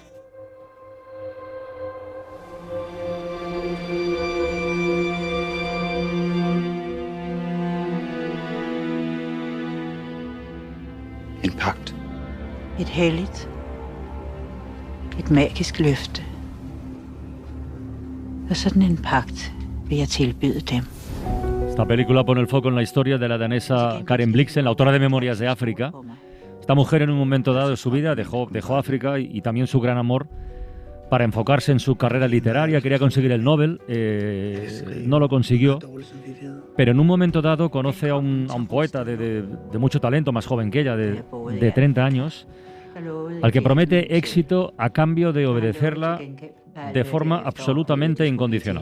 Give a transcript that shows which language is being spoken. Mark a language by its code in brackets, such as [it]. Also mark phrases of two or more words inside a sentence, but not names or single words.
[da] En pagt. Et helligt. Et magisk løfte. Og sådan en pagt vil jeg tilbyde dem. [es] Esta película pone el foco en la historia de la danesa Karen Blixen, la autora de Memorias de África. Esta mujer en un momento dado de su vida dejó África y también su gran amor para enfocarse en su carrera literaria. Quería conseguir el Nobel, no lo consiguió, pero en un momento dado conoce a un poeta de mucho talento, más joven que ella, de 30 años, al que promete éxito a cambio de obedecerla de forma absolutamente incondicional.